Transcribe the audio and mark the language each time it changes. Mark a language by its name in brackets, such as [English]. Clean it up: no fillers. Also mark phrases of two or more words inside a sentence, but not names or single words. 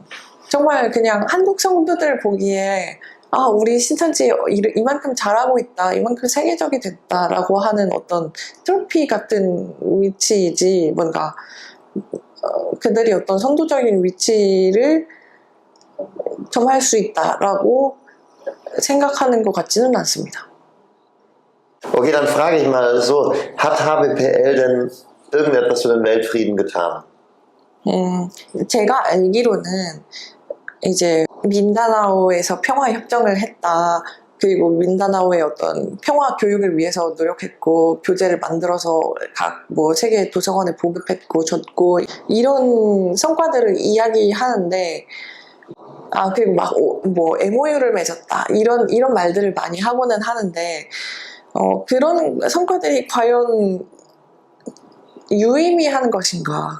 [Korean] 정말 그냥 한국 성도들 보기에 우리 신천지 이만큼 잘하고 있다, 이만큼 세계적이 됐다라고 하는 어떤 트로피 같은 위치이지, 뭔가 그들이 어떤 선도적인 위치를 점할 수 있다라고 생각하는 것 같지는 않습니다. [German] Okay, dann frage ich mal so, hat HBPL denn irgendetwas für den Weltfrieden getan? [Korean] 제가 알기로는 이제 민다나오에서 평화 협정을 했다. 그리고 민다나오의 어떤 평화 교육을 위해서 노력했고, 교재를 만들어서 각 뭐 세계 도서관에 보급했고 줬고, 이런 성과들을 이야기하는데, 그리고 막 뭐 MOU를 맺었다, 이런 말들을 많이 하고는 하는데, 그런 성과들이 과연 유의미한 것인가?